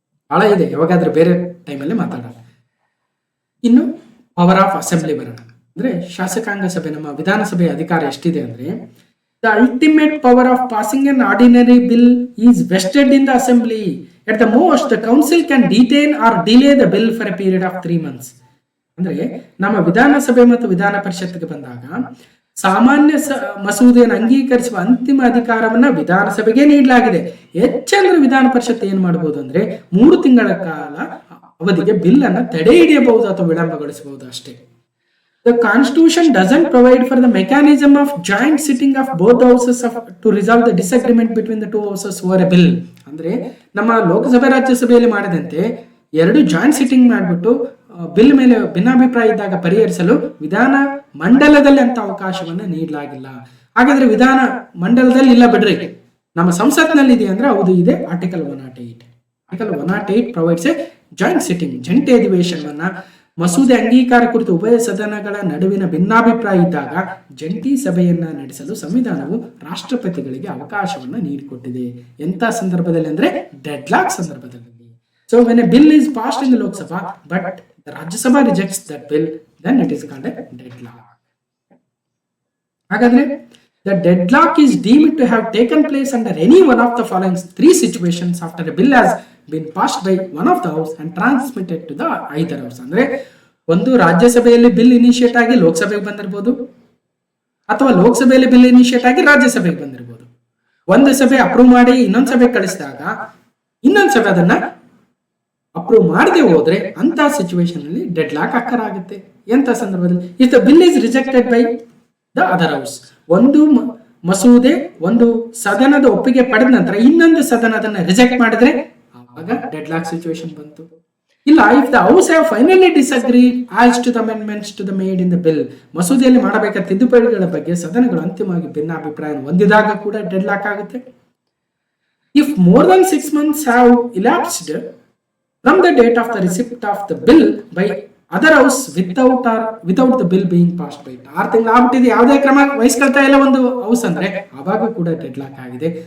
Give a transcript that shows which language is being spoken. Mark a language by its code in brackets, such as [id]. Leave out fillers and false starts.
[kn] ಬಹಳ ಇದೆ, ಯಾವಾಗಾದ್ರೂ ಬೇರೆ ಟೈಮಲ್ಲಿ ಮಾತಾಡೋಣ. ಇನ್ನು ಪವರ್ ಆಫ್ ಅಸೆಂಬ್ಲಿ ಬರೋಣ. ಅಂದ್ರೆ ಶಾಸಕಾಂಗ ಸಭೆ, ನಮ್ಮ ವಿಧಾನಸಭೆಯ ಅಧಿಕಾರ ಎಷ್ಟಿದೆ ಅಂದ್ರೆ, [en] The ultimate power of passing an ordinary bill is vested in the assembly. At the most, the council can detain or delay the bill for a period of 3 months. [kn] ಅಂದ್ರೆ ನಮ್ಮ ವಿಧಾನಸಭೆ ಮತ್ತು ವಿಧಾನ ಪರಿಷತ್ಗೆ ಬಂದಾಗ ಸಾಮಾನ್ಯ ಮಸೂದೆಯನ್ನು ಅಂಗೀಕರಿಸುವ ಅಂತಿಮ ಅಧಿಕಾರವನ್ನ ವಿಧಾನಸಭೆಗೆ ನೀಡಲಾಗಿದೆ. ಹೆಚ್ಚಂದ್ರೆ ವಿಧಾನ ಪರಿಷತ್ ಏನ್ ಮಾಡಬಹುದು ಅಂದ್ರೆ 3 ತಿಂಗಳ ಕಾಲ ಅವಧಿಗೆ ಬಿಲ್ ಅನ್ನ ತಡೆ ಹಿಡಿಯಬಹುದು ಅಥವಾ ವಿಳಂಬಗೊಳಿಸಬಹುದು ಅಷ್ಟೇ. [en] The Constitution doesn't provide for the mechanism of joint sitting of both houses to resolve the disagreement between the two houses over a bill. [kn] ಅಂದ್ರೆ ನಮ್ಮ ಲೋಕಸಭೆ ರಾಜ್ಯಸಭೆಯಲ್ಲಿ ಮಾಡಿದಂತೆ ಎರಡು ಜಾಯಿಂಟ್ ಸಿಟ್ಟಿಂಗ್ ಮಾಡಿಬಿಟ್ಟು ಬಿಲ್ ಮೇಲೆ ಭಿನ್ನಾಭಿಪ್ರಾಯ ಇದ್ದಾಗ ಪರಿಹರಿಸಲು ವಿಧಾನ ಮಂಡಲದಲ್ಲಿ ಅಂತ ಅವಕಾಶವನ್ನು ನೀಡಲಾಗಿಲ್ಲ. ಹಾಗಾದ್ರೆ ವಿಧಾನ ಮಂಡಲದಲ್ಲಿ ಇಲ್ಲ ಬಿಡ್ರಿ, ನಮ್ಮ ಸಂಸತ್ನಲ್ಲಿ ಇದೆ ಅಂದ್ರೆ ಹೌದು ಇದೆ. [en] article 108 provides a joint sitting, [kn] ಜಂಟಿ ಅಧಿವೇಶನವನ್ನ ಮಸೂದೆ ಅಂಗೀಕಾರ ಕುರಿತು ಉಭಯ ಸದನಗಳ ನಡುವಿನ ಭಿನ್ನಾಭಿಪ್ರಾಯ ಇದ್ದಾಗ ಜಂಟಿ ಸಭೆಯನ್ನ ನಡೆಸಲು ಸಂವಿಧಾನವು ರಾಷ್ಟ್ರಪತಿಗಳಿಗೆ ಅವಕಾಶವನ್ನು ನೀಡಿಕೊಟ್ಟಿದೆ. ಎಂತ ಸಂದರ್ಭದಲ್ಲಿ ಅಂದ್ರೆ ಡೆಡ್ ಲಾಕ್ ಸಂದರ್ಭದಲ್ಲಿ. [en] So when a bill is passed in the Lok Sabha but the Rajya Sabha rejects that bill, then it is called a deadlock. [kn] ಹಾಗಾದ್ರೆ [en] the deadlock is deemed to have taken place under any one of the following 3 situations after a bill has been passed by one of the house and transmitted to the either house. [kn] ಅಂದ್ರೆ ಒಂದು ರಾಜ್ಯಸಭೆಯಲ್ಲಿ bill initiate ಆಗಿ ಲೋಕಸಭೆಗೆ ಬಂದಿರಬಹುದು, ಅಥವಾ ಲೋಕಸಭೆಯಲ್ಲಿ bill initiate ಆಗಿ ರಾಜ್ಯಸಭೆಗೆ ಬಂದಿರಬಹುದು. ಒಂದು ಸಭೆ ಅಪ್ರೂವ್ ಮಾಡಿ ಇನ್ನೊಂದು ಸಭೆ ಕಳಿಸಿದಾಗ ಇನ್ನೊಂದು ಸಭೆ ಅದನ್ನ ಅಪ್ರೂವ್ ಮಾಡದೆ ಹೋದ್ರೆ ಅಂತ ಸಿಚುವೇಶನ್ ಅಲ್ಲಿ ಡೆಡ್ ಲಾಕ್ ಆಗುತ್ತೆ. ಎಂತ ಸಂದರ್ಭದಲ್ಲಿ [en] If the bill is rejected by the other house. [kn] ಒಂದು ಮಸೂದೆ ಒಂದು ಸದನದ ಒಪ್ಪಿಗೆ ಪಡೆದ ನಂತರ ಇನ್ನೊಂದು ಸದನ ಅದನ್ನ ರಿಜೆಕ್ಟ್ ಮಾಡಿದ್ರೆ ಆವಾಗ ಡೆಡ್ ಲಾಕ್ ಸಿಚುವೇಶನ್ ಬಂತು. ಇಲ್ಲ, [en] if the house have finally disagreed as to the amendments to the made in the bill, [kn] ಮಸೂದೆಯಲ್ಲಿ ಮಾಡಬೇಕಾದ ತಿದ್ದುಪಡಿಗಳ ಬಗ್ಗೆ ಸದನಗಳು ಅಂತಿಮವಾಗಿ ಭಿನ್ನಾಭಿಪ್ರಾಯ ಹೊಂದಿದಾಗ ಕೂಡ ಡೆಡ್ ಲಾಕ್ ಆಗುತ್ತೆ. [en] if more than 6 months have elapsed from the date of the receipt of the bill by other house without the bill being passed by it, [kn] 6 ತಿಂಗಳು ಆಗ್ಬಿಟ್ಟಿದೆ, ಯಾವುದೇ ಕ್ರಮ ವಹಿಸ್ಕೊಳ್ತಾ ಇಲ್ಲ ಒಂದು ಹೌಸ್ ಅಂದ್ರೆ ಆವಾಗ ಕೂಡ ಡೆಡ್ ಲಾಕ್ ಆಗಿದೆ.